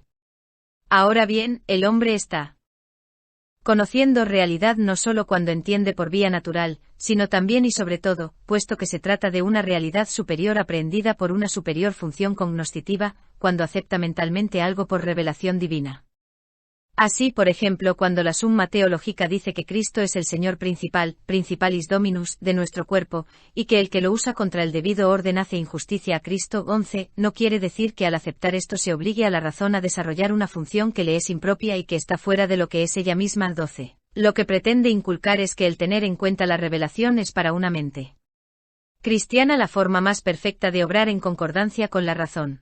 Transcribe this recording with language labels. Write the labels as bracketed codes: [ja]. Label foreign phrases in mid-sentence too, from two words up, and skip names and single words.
[es] Ahora bien, el hombre está conociendo realidad no solo cuando entiende por vía natural, sino también y sobre todo, puesto que se trata de una realidad superior aprehendida por una superior función cognoscitiva, cuando acepta mentalmente algo por revelación divina. Así, por ejemplo, cuando la Summa Theologica dice que Cristo es el Señor principal, [la] principalis dominus, [es] de nuestro cuerpo, y que el que lo usa contra el debido orden hace injusticia a Cristo. 11, no quiere decir que al aceptar esto se obligue a la razón a desarrollar una función que le es impropia y que está fuera de lo que es ella misma. 12. Lo que pretende inculcar es que el tener en cuenta la revelación es para una mente cristiana la forma más perfecta de obrar en concordancia con la razón.